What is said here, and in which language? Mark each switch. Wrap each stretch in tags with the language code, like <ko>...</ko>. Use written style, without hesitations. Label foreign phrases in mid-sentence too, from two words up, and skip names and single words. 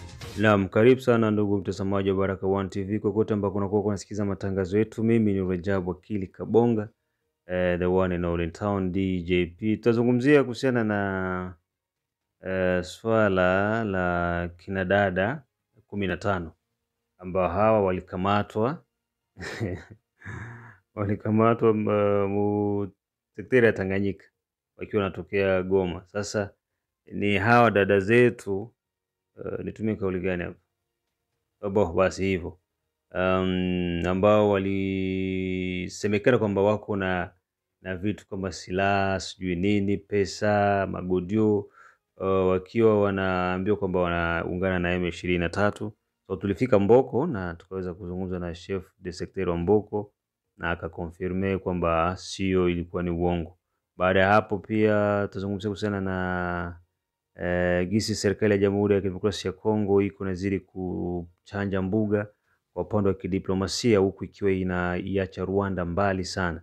<sw>Naam, karibu sana ndugu mtazamaji wa Baraka One TV kokote ambako unakuwa unasikiza matangazo yetu. Mimi ni Rajab Wakili Kabonga,</sw> <en>the one and all in town DJP.</en> <sw>Tutazungumzia kuhusiana na swala la kinadada 15 ambao hawa walikamatwa walikamatwa sekta ya Tanganyika wakiwa wanatokea Goma. Sasa ni hawa dada zetu, nitumie kauli gani hapa? Basi hivyo ambao walisemekana kwamba wako na vitu kama silaha, sijui nini, pesa, magodio, wakiwa wanaambiwa kwamba wanaungana na M23. So tulifika Mboko na tukaweza kuzungumza na</sw> <fr>chef de secteur</fr> <sw>wa Mboko na akakonfirme kwamba sio, ilikuwa ni uongo. Baada ya hapo pia tutazungumzia kuhusiana na gisi serikali ya Jamhuri ya Kidemokrasia ya Kongo iko nazidi kuchanja mbuga kwa upande wa kidiplomasia, huku ikiwa inaiacha Rwanda mbali sana.</sw>